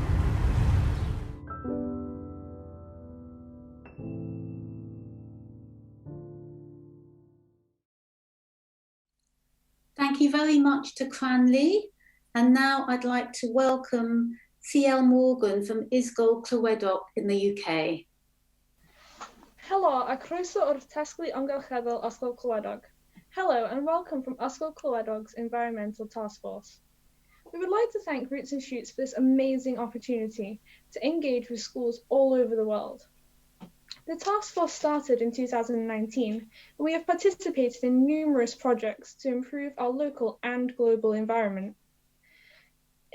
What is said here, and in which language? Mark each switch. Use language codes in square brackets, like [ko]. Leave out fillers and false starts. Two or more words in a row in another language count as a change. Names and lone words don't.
[en] Thank you very much to Cranley. And now I'd like to welcome C.L. Morgan from Ysgol Clywedog in the UK. [cy] Helo, a croeso o'r tasglu amgylcheddol Ysgol Clywedog. [en] Hello and welcome from Ysgol Clywedog's Environmental Task Force. We would like to thank Roots and Shoots for this amazing opportunity to engage with schools all over the world. The task force started in 2019, and we have participated in numerous projects to improve our local and global environment.